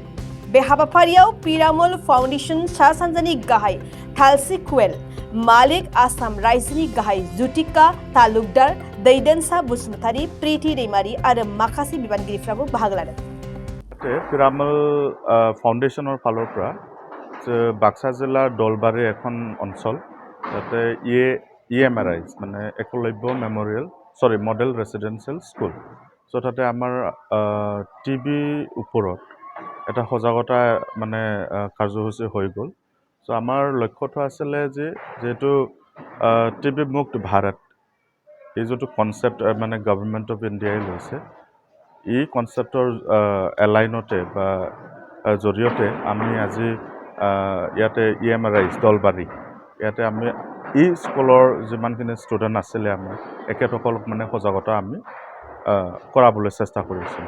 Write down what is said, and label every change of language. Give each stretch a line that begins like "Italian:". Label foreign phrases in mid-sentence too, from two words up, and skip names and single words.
Bodo: बे हाबाफारियाव पिरामल फाउंडेशन सा सानजानि गाहाय थालसी कुवेल, मालिक आसाम रायजोनि गाहाय जुटिका तालुकदार दैदेनसा बसुमतारी, प्रीति दैमारी आरो माखासे बिबानगिरिफ्राबो बाहागो लादों।
Assamese: পিৰামল ফাউণ্ডেশনৰ ফালৰ পৰা বাক্সা জিলাৰ দলবাৰী এখন অঞ্চল তাতে EMRI মানে একলব্য মডেল ৰেচিডেন্সিয়েল স্কুল। সো তাতে আমাৰ টিবি ওপৰত এটা সজাগতা মানে কাৰ্যসূচী হৈ গ'ল। সো আমাৰ লক্ষ্যটো আছিলে যে যেহেতু টিবি মুক্ত ভাৰত এই যিটো কনচেপ্ট মানে গভৰ্ণমেণ্ট অফ ইণ্ডিয়াই লৈছে, এই কনচেপ্টৰ এলাইনতে বা জৰিয়তে আমি আজি ইয়াতে EMRI দলবাৰী ইয়াতে আমি এই স্কুলৰ যিমানখিনি ষ্টুডেণ্ট আছিলে আমাৰ একেসকলক মানে সজাগতা আমি কৰাবলৈ চেষ্টা কৰিছিলোঁ।